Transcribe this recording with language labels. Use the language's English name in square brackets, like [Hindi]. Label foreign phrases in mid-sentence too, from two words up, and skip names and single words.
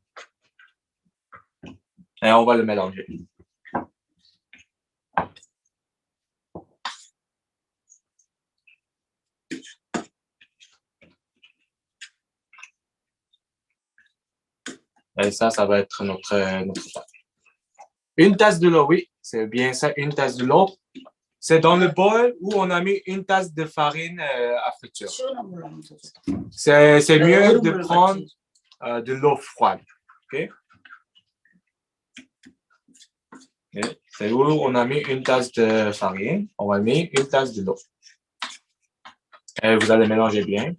[French] Et on va le mélanger. Et ça va être notre pâte. Une tasse de l'eau, oui, c'est bien ça, une tasse de l'eau. C'est dans le bol où on a mis une tasse de farine à friture. [Korean] 시원한 물로 한번 줘. [French] C'est mieux de prendre de l'eau froide. OK? Okay. C'est où on a mis une tasse de farine. On va mettre une tasse de l'eau. Et vous allez mélanger bien.